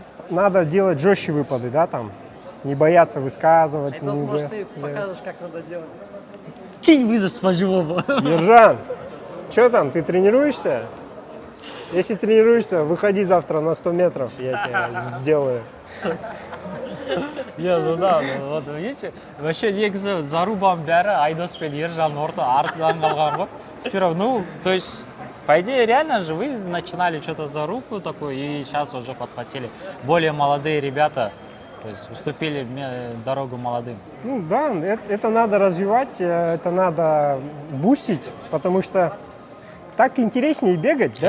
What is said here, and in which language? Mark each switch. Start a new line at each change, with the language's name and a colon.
Russian: Надо делать жестче выпады, да, там. Не бояться высказывать. Это, не может, бо- ты да. покажешь, как надо делать. Кинь вызов с по-живому. Ержан, что там, ты тренируешься? Если тренируешься, выходи завтра на 100 метров, я тебе сделаю. Ну да, вот видите, вообще
Kazakh: негізі зарубам бәрі Айдос пен Ержан артынан қалған ғой.
Russian: Сперва, ну, то есть, по идее, реально же вы начинали что-то за руку такой, и сейчас уже подхватили. Более молодые ребята, то есть, уступили дорогу молодым. Ну да, это надо развивать, это надо бустить, потому что так интереснее бегать, да?